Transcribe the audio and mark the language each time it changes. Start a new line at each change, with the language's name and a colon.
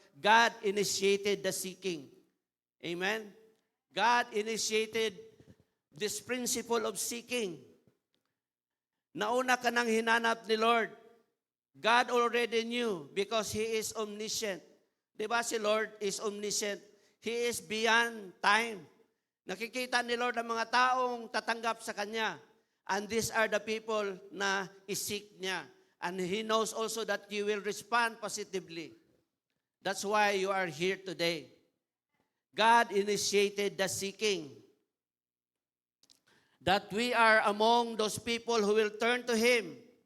English: God initiated the seeking. Amen? God initiated this principle of seeking.
Filipino: Nauna ka nang hinanap ni Lord.
English: God already knew because He is omniscient.
Filipino: Diba si Lord
English: is omniscient? He is beyond time.
Filipino: Nakikita ni Lord ang mga taong tatanggap sa Kanya.
English: And these are the people
Filipino: na isik niya.
English: And He knows also that you will respond positively. That's why you are here today. God initiated the seeking. That we are among those people who will turn to Him.